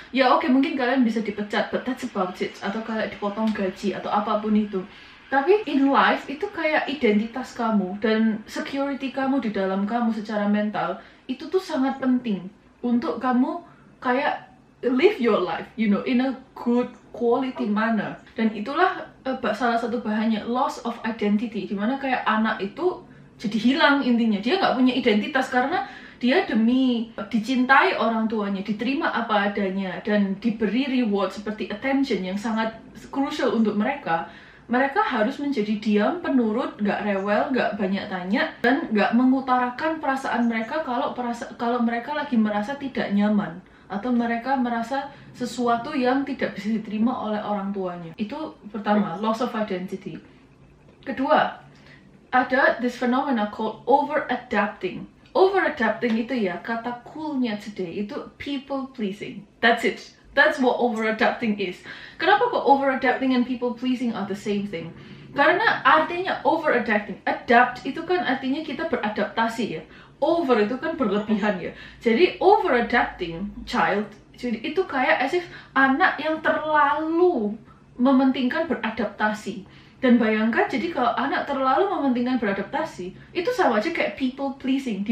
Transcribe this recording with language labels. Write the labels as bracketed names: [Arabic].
[Indonesian] Ya oke, mungkin kalian bisa dipecat, [English] but that's about it. [Indonesian] Atau kayak dipotong gaji atau apapun itu. Tapi in life itu kayak identitas kamu dan security kamu di dalam kamu secara mental itu tuh sangat penting untuk kamu kayak [English] live your life, in a good quality manner. [Indonesian] Dan itulah salah satu bahannya, loss of identity, dimana kayak anak itu jadi hilang intinya. Dia nggak punya identitas karena dia demi dicintai orang tuanya, diterima apa adanya, dan diberi reward seperti attention yang sangat crucial untuk mereka. Mereka harus menjadi diam, penurut, nggak rewel, nggak banyak tanya, dan nggak mengutarakan perasaan mereka kalau mereka lagi merasa tidak nyaman atau mereka merasa sesuatu yang tidak bisa diterima oleh orang tuanya. Itu pertama, loss of identity. Kedua, ada [English] this phenomena called over-adapting. [Indonesian] Over-adapting itu ya, kata coolnya today itu people pleasing. [English] That's it. That's what over-adapting is. [Indonesian] Kenapa kok [English] over-adapting and people-pleasing are the same thing? [Indonesian] Karena artinya over-adapting. Adapt itu kan artinya kita beradaptasi ya. Over itu kan berlebihan ya. Jadi over-adapting child, jadi itu kayak as if anak yang terlalu mementingkan beradaptasi. Dan bayangkan, jadi kalau anak terlalu mementingkan beradaptasi, itu sama aja kayak people-pleasing.